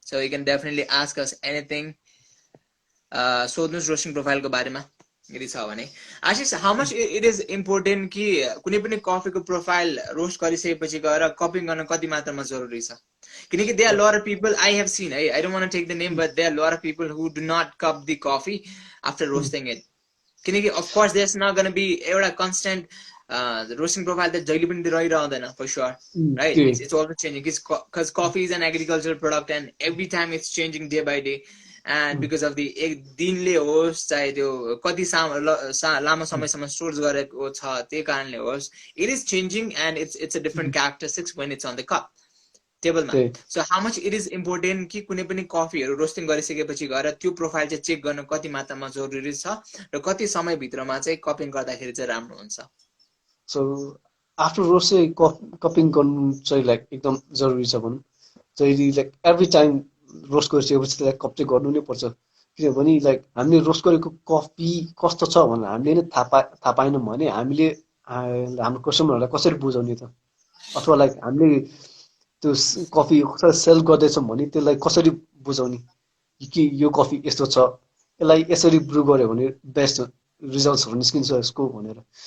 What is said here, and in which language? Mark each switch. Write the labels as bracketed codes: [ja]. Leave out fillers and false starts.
[en] So you can definitely ask us anything. [ne] Sodnus roasting profile go barema. Ashish, [en] how much it is important [ne] कि कुनै पनि कफीको profile roast गरिसकेपछि गएर cupping गर्न कति मात्रामा जरुरी छ? किनकि [en] there are a lot of people I have seen, I don't want to take the name, but there are a lot of people who do not cup the coffee after roasting it. [ne] किनकि [en] of course there's not going to be एउटा constant roasting profile that [ne] जहिले पनि रहिरहँदैन [en] for sure, right? It's also changing because coffee is an agricultural product and every time it's changing day by day. And because of the [ne] दिनले होस् चाहे त्यो कति लामो समयसम्म store गरेको छ त्यही कारणले होस्, [en] it is changing and it's a different characteristics when it's on the cup [ne] टेबलमा. [en] So how much it is important [ne] कि कुनै पनि कफीहरू रोस्टिङ गरिसकेपछि गएर त्यो प्रोफाइल चाहिँ चेक गर्न कति मात्रामा जरुरी छ र कति समय भित्रमा चाहिँ कपिङ गर्दाखेरि चाहिँ राम्रो हुन्छ? सो आफ्टर रोस्ट चाहिँ कपिङ गर्नु चाहिँ लाइक एकदम जरुरी छ भनौँ। चाहिँ लाइक एभ्री टाइम रोस्ट गरिसकेपछि त्यसलाई कप चाहिँ गर्नु नै पर्छ, किनभने लाइक हामीले रोस्ट गरेको कफी कस्तो छ भनेर हामीले नै थाहा पाएनौँ भने हामीले हाम्रो कस्टमरहरूलाई कसरी बुझाउने त, अथवा लाइक हामीले त्यो कफी कसरी सेल गर्दैछौँ भने त्यसलाई कसरी बुझाउने कि यो कफी यस्तो छ, यसलाई यसरी ब्रु गऱ्यो भने बेस्ट रिजल्ट्सहरू निस्किन्छ यसको भनेर।